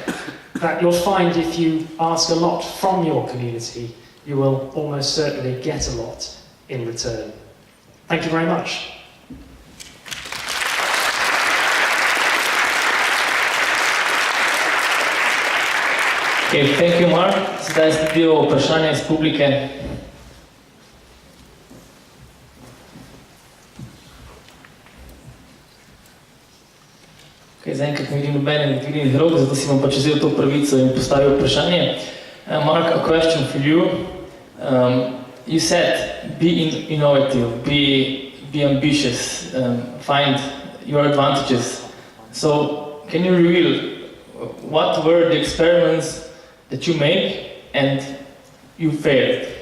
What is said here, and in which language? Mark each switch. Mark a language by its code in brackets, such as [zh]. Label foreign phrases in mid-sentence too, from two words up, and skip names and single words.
[en] That you'll find if you ask a lot from your community, you will almost certainly get a lot in return. Thank you very much. Okay, thank you, Mark. [sl] Zdaj sledijo vprašanja iz publike. Okay, zaenkrat ne vidim nobenih dvignjenih rok, zato si bom pač vzel to pravico in postavil vprašanje. [en] Mark, a question for you. You said, be innovative, be ambitious, find your advantages. So, can you reveal what were the experiments that you make and you failed?